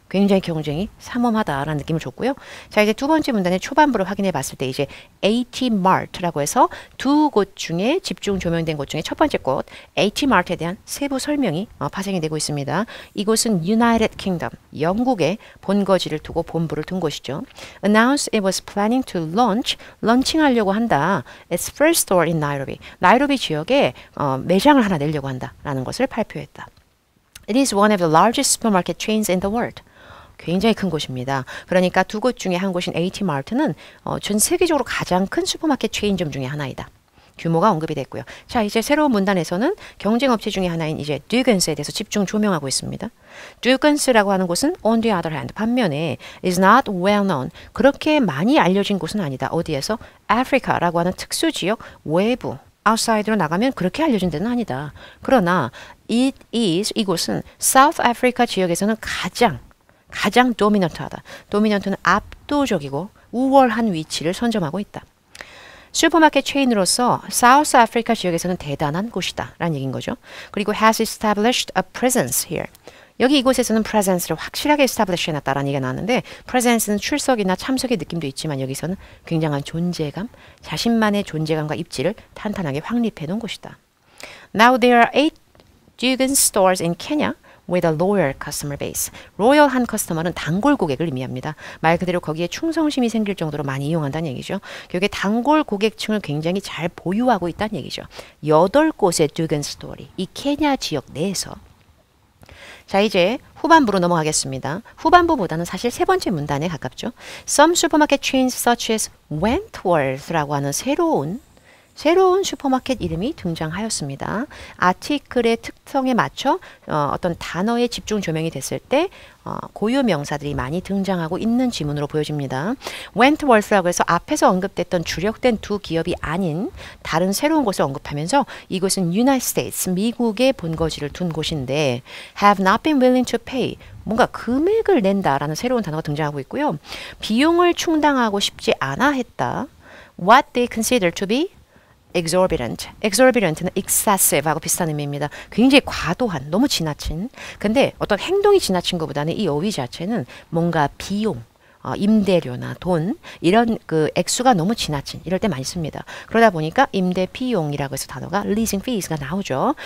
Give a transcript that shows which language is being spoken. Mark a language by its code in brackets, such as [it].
[ko] 굉장히 경쟁이 삼엄하다라는 느낌을 줬고요. 자, 이제 두 번째 문단의 초반부를 확인해 봤을 때 이제 AT Mart라고 해서 두 곳 중에 집중 조명된 곳 중에 첫 번째 곳 AT Mart에 대한 세부 설명이 파생이 되고 있습니다. 이곳은 United Kingdom, 영국의 본거지를 두고 본부를 둔 곳이죠. [en] Announced it was planning to launch, [ko] 런칭하려고 한다. [en] Its first store in Nairobi. [ko] 나이로비 지역에 매장을 하나 내려고 한다라는 것을 발표했다. [en] It is one of the largest supermarket chains in the world. [ko] 굉장히 큰 곳입니다. 그러니까 두 곳 중에 한 곳인 AT 마트는 전 세계적으로 가장 큰 슈퍼마켓 체인점 중에 하나이다. 규모가 언급이 됐고요. 자, 이제 새로운 문단에서는 경쟁 업체 중에 하나인 이제 Duggans에 대해서 집중 조명하고 있습니다. Duggans라고 하는 곳은 [en] on the other hand [ko] 반면에 [en] is not well known [ko] 그렇게 많이 알려진 곳은 아니다. 어디에서? Africa라고 하는 특수 지역 외부 outside로 나가면 그렇게 알려진 데는 아니다. 그러나 [en] it is [ko] 이곳은 South Africa 지역에서는 가장 도미넌트하다. 도미넌트는 압도적이고 우월한 위치를 선점하고 있다. 슈퍼마켓 체인으로서 사우스 아프리카 지역에서는 대단한 곳이다 라는 얘기인 거죠. 그리고 [en] has established a presence here. [ko] 여기 이곳에서는 presence를 확실하게 establish 해놨다라는 얘기가 나왔는데 presence는 출석이나 참석의 느낌도 있지만 여기서는 굉장한 존재감, 자신만의 존재감과 입지를 탄탄하게 확립해 놓은 곳이다. [en] Now there are 8 Dugan stores in Kenya with a loyal customer base. [ko] 로열한 커스터머는 단골 고객을 의미합니다. 말 그대로 거기에 충성심이 생길 정도로 많이 이용한다는 얘기죠. 결국에 단골 고객층을 굉장히 잘 보유하고 있다는 얘기죠. 8곳의 Dugan 스토어이 이 케냐 지역 내에서. 자, 이제 후반부로 넘어가겠습니다. 후반부보다는 사실 세 번째 문단에 가깝죠. [en] Some supermarket chains such as [ko] Wentworth라고 하는 새로운 슈퍼마켓 이름이 등장하였습니다. 아티클의 특성에 맞춰 어떤 단어의 집중 조명이 됐을 때 고유 명사들이 많이 등장하고 있는 지문으로 보여집니다. Wentworth라고 해서 앞에서 언급됐던 주력된 두 기업이 아닌 다른 새로운 곳을 언급하면서 이곳은 United States, 미국의 본거지를 둔 곳인데 [en] have not been willing to pay [ko] 뭔가 금액을 낸다라는 새로운 단어가 등장하고 있고요. 비용을 충당하고 싶지 않아 했다. [en] What they consider to be exorbitant. [ko] exorbitant는 excessive하고 비슷한 의미입니다. 굉장히 과도한, 너무 지나친. 근데 어떤 행동이 지나친 것보다는 이 어휘 자체는 뭔가 비용, 임대료나 돈 이런 그 액수가 너무 지나친 이럴 때 많이 씁니다. 그러다 보니까 임대 비용이라고 해서 단어가 leasing fees가 나오죠.